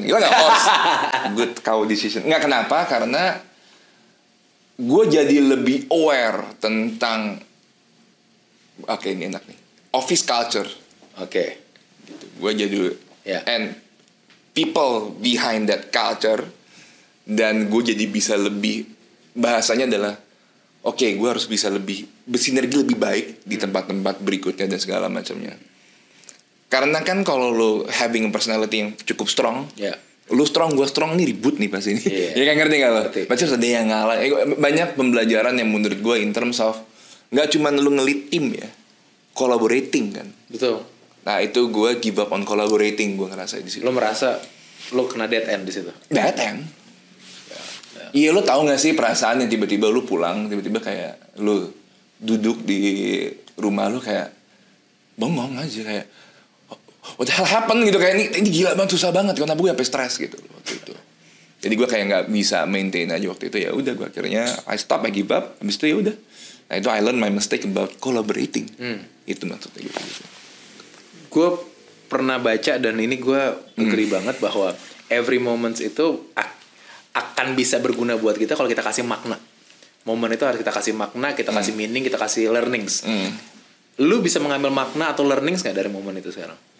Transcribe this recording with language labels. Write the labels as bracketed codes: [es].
[id] Gila nggak horse? [en] Good cow decision. [id] Nggak, kenapa? Karena gue jadi lebih aware tentang ini enak nih, [en] office culture. [id] Oke. Gitu. [en] Gue jadi and people behind that culture. [id] Dan gue jadi bisa lebih, bahasanya adalah gue harus bisa lebih bersinergi lebih baik di tempat-tempat berikutnya dan segala macamnya. Karena kan kalau lo [en] having a personality [id] yang cukup strong, lo strong, gue strong, ini ribut nih pasti ini. Ya kan, ngerti gak lo? Pasti harus ada yang ngalah. Banyak pembelajaran yang menurut gue [en] in terms of [id] nggak cuma lo nge-lead tim ya, collaborating kan. Betul. Nah itu gue [en] give up on collaborating, [id] gue ngerasa di situ. Lo merasa lo kena dead end di situ? Dead end. Iya, lo tau gak sih perasaan yang tiba-tiba lo pulang, tiba-tiba kayak lo duduk di rumah lo kayak bengong aja, kayak [en] what the hell happened [id] gitu, kayak ini gila banget, susah banget, kenapa gue sampai stres gitu waktu itu. Jadi gue kayak nggak bisa maintain aja waktu itu. Ya udah, gue akhirnya [en] I stop, I give up. [id] Habis itu ya udah. Nah itu [en] I learn my mistake about collaborating. [id] Itu maksudnya gitu. Gue pernah baca dan ini gue agree banget bahwa [en] every moments [id] itu akan bisa berguna buat kita kalau kita kasih makna. Momen itu harus kita kasih makna, kita kasih meaning, kita kasih learnings. Lu bisa mengambil makna atau learnings nggak dari momen itu sekarang?